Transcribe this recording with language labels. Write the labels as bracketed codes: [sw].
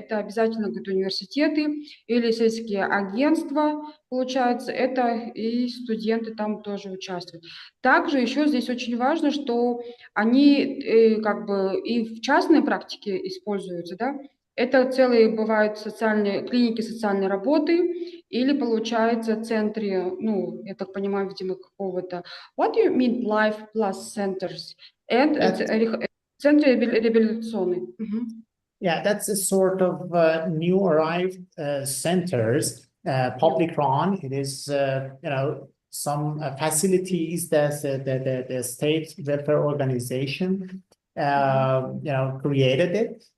[ru] Это обязательно говорит, университеты или сельские агентства, получается, это и студенты там тоже участвуют. Также еще здесь очень важно, что они как бы и в частной практике используются, да. Это целые бывают социальные клиники социальной работы или, получается, центры, ну, я так понимаю, видимо, какого-то... [en] What do you mean life plus centers? [ru] And центры реабилитационные. [en] Yeah, that's a sort of new arrived centers, public run. It is, you know, some facilities that the state welfare organization, you know, created it.